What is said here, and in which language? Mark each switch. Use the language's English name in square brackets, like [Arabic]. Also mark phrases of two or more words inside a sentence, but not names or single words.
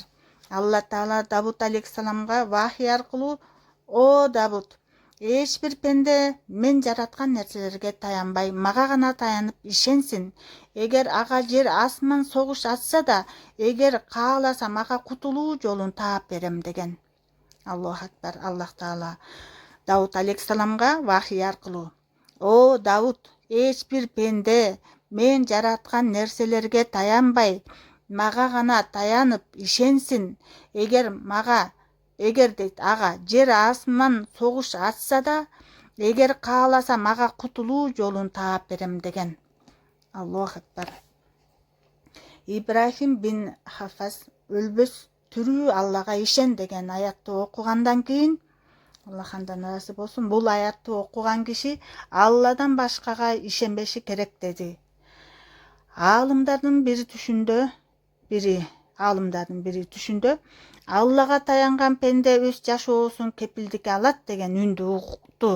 [Kyrgyz] Алла Таала Давуд алейхиссаламга вахий аркылуу: "О Давуд, эч бир пенде мен жараткан нерселерге таянбай, мага гана таянып ишенсин. Эгер ага жер асман согуш ачса да, эгер кааласа мага кутулуу жолун таап берем деген. [Arabic] الله أكبر. [Kyrgyz] Аллах Таала Давуд алейхиссаламга вахий аркылуу: "О Давуд, эч бир пенде мен жараткан нерселерге таянбай, мага гана таянып ишенсин. Эгер дейт, ага жер асман согуш ачса да, эгер кааласа мага кутулуу жолун таап берем" деген. [Arabic] الله أكبر. [Kyrgyz] Ибрахим бин Хафаз өлбөс тирүү Аллага ишен деген аятты окугандан кийин, Аллах андан ыраазы болсун, бул аятты окуган киши Алладан башкага ишенбеши керек деди. Аалымдардын бири түшүндө Аллага таянган пенде өз жашоосун кепилдикке алат деген үндү укту.